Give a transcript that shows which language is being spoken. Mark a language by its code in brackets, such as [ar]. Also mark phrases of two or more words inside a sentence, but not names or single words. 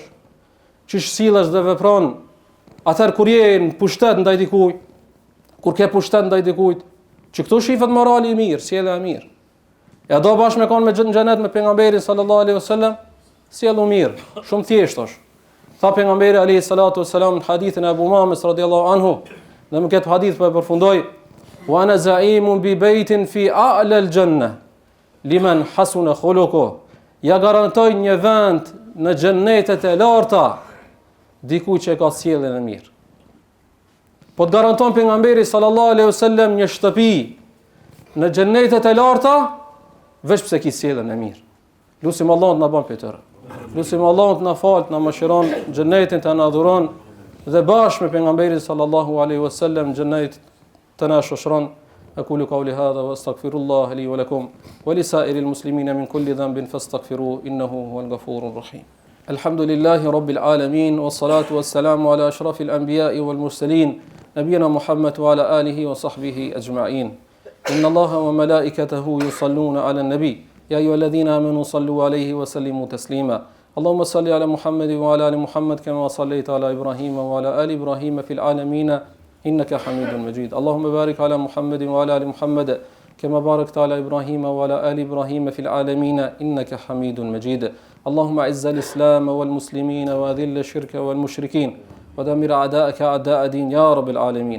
[sq] Që sillesh dhe vepron atëherë kur je në pushtet ndaj dikujt, kur ke pushtet ndaj dikujt, që këtu shifet morali i mirë, sjellja e mirë. Ja do bashkë me kon me xhenet me pejgamberin [ar] صلى الله عليه وسلم, [sq] sjellu mirë, shumë thjesht është. Tha pejgamberi [ar] عليه الصلاة والسلام [sq] në hadithin e Abu Umames [ar] رضي الله عنه, [sq] dhe më këtë hadith po e përfundoj: [ar] "وأنا زعيم ببيت في أعلى الجنة لمن حسن خلقه", [sq] ja garantoj një vend në xhennetet e larta dikujt që ka sjelljen e mirë. Po të garanton pejgamberi [ar] صلى الله عليه وسلم [sq] një shtëpi në xhennetet e larta veç pse ki sjelljen e mirë. Lutim Allahun të na bën për tërë. Lutim Allahun të na falë, të na mëshiron, xhenetin të na dhuron dhe bashkë me pejgamberin [ar] صلى الله عليه وسلم [sq] xhenet të na shoshron. [ar] أقول قولي هذا وأستغفر الله لي ولكم ولسائر المسلمين من كل ذنب فاستغفروه إنه هو الغفور الرحيم. الحمد لله رب العالمين والصلاة والسلام على أشرف الأنبياء والمرسلين نبينا محمد وعلى آله وصحبه أجمعين. إن الله وملائكته يصلون على النبي يا أيها الذين آمنوا صلوا عليه وسلموا تسليما. اللهم صل على محمد وعلى آل محمد كما صليت على إبراهيم وعلى آل إبراهيم في العالمين إنك حميد مجيد. اللهم بارك على محمد وعلى آل محمد كما باركت على إبراهيم وعلى آل إبراهيم في العالمين إنك حميد مجيد. اللهم أعز الإسلام والمسلمين وأذل الشرك والمشركين ودمر أعداءك أعداء دين يا رب العالمين.